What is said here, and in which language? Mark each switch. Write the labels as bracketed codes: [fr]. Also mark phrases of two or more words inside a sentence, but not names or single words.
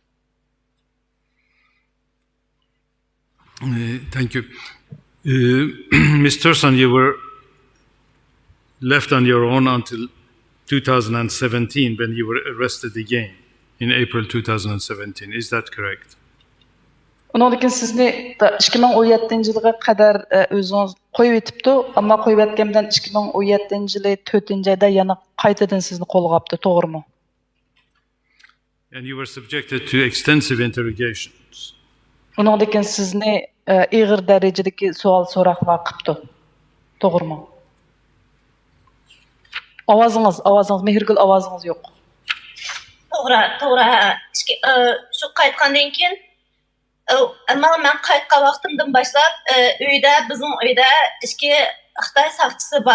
[en] Thank you. Ms. Tursan, you were left on your own until 2017 when you were arrested again in April 2017. Is that correct? [uz] Ondan keyin sizni 2017-yilga qadar o'zingiz qo'yib etibdi, ammo qo'yib etgandan 2017-yili 4-oyda yana qaytadan sizni qo'lga olibdi, to'g'rimi? [en] And you were subjected to extensive interrogations. [uz] Ondan keyin sizni ig'ir darajadagi savol-so'roqlar qilibdi, to'g'rimi? Ovozingiz, mehrgul ovozingiz yo'q. To'g'ri. Shu qaytgandan keyin men qaytgan vaqtimdan boshlab bizning uyda ikki Xitoy saqchisi bor.